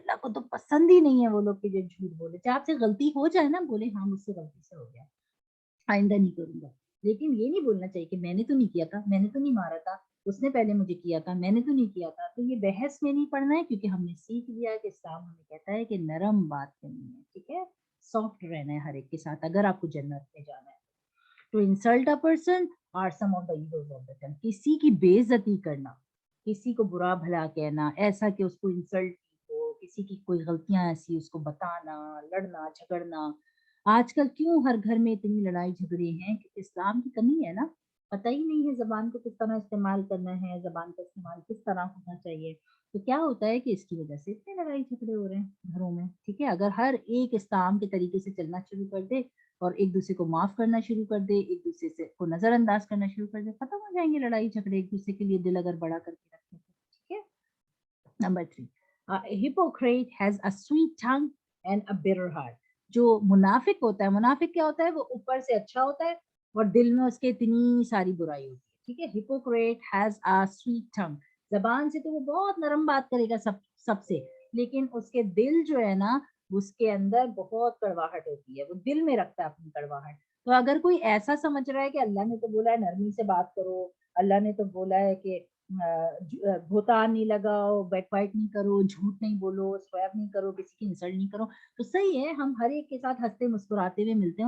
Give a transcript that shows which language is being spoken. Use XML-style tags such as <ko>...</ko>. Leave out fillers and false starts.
<ur>اللہ کو تو پسند ہی نہیں ہے وہ لوگ کہ جو جھوٹ بولے. چاہے آپ سے غلطی ہو جائے نا, بولے ہاں مجھ سے غلطی سے ہو گیا, آئندہ نہیں کروں گا. لیکن یہ نہیں بولنا چاہیے کہ میں نے تو نہیں کیا تھا, میں نے تو نہیں مارا تھا, اس نے پہلے مجھے کیا تھا, میں نے تو نہیں کیا تھا. تو یہ بحث میں نہیں پڑھنا ہے, کیونکہ ہم نے سیکھ لیا کہ اسلام ہمیں کہتا ہے کہ نرم بات کرنی ہے. ٹھیک ہے, سافٹ رہنا ہے ہر ایک کے ساتھ اگر آپ کو جنت میں جانا ہے.</ur> <en>To insult a person are some of the evils of the time.</en> <ur>کسی کی بے عزتی کرنا, کسی کو برا بھلا کہنا, ایسا کہ اس کو انسلٹ ہو, کسی کی کوئی غلطیاں ایسی اس کو بتانا, لڑنا جھگڑنا. آج کل کیوں ہر گھر میں اتنی لڑائی جھگڑے ہیں؟ کہ اسلام کی کمی ہے نا, پتہ ہی نہیں ہے زبان کو کس طرح استعمال کرنا ہے, زبان کا استعمال کس طرح ہونا چاہیے. تو کیا ہوتا ہے کہ اس کی وجہ سے اتنے لڑائی جھگڑے ہو رہے ہیں گھروں میں. ٹھیک ہے, اگر ہر ایک اسلام کے طریقے سے چلنا شروع کر دے اور ایک دوسرے کو معاف کرنا شروع کر دے, ایک دوسرے سے کو نظر انداز کرنا شروع کر دے, ختم ہو جائیں گے لڑائی جھگڑے. ایک دوسرے کے لیے دل اگر بڑا کر کے رکھیں تو. ٹھیک ہے. Number 3,</ur> <en>a hypocrite has a sweet tongue and a bitter heart.</en> <ur>جو منافق ہوتا ہے, منافق کیا ہوتا ہے؟ وہ اوپر سے اچھا ہوتا ہے اور دل میں اس کے اتنی ساری برائی ہوتی ہے. ٹھیک ہے,</ur> <en>hypocrite has a sweet tongue.</en> <ur>زبان سے تو وہ بہت نرم بات کرے گا سب سے, لیکن اس کے دل جو ہے نا اس کے اندر بہت کڑواہٹ ہوتی ہے, وہ دل میں رکھتا ہے اپنی کڑواہٹ. تو اگر کوئی ایسا سمجھ رہا ہے کہ اللہ نے تو بولا ہے نرمی سے بات کرو, اللہ نے تو بولا ہے کہ بہتان نہیں لگاؤ, بیک بائٹ نہیں کرو, جھوٹ نہیں بولو, سویب نہیں کرو, کسی کی انسلٹ نہیں کرو, تو صحیح ہے, ہم ہر ایک کے ساتھ ہنستے مسکراتے ہوئے ملتے ہیں.</ur>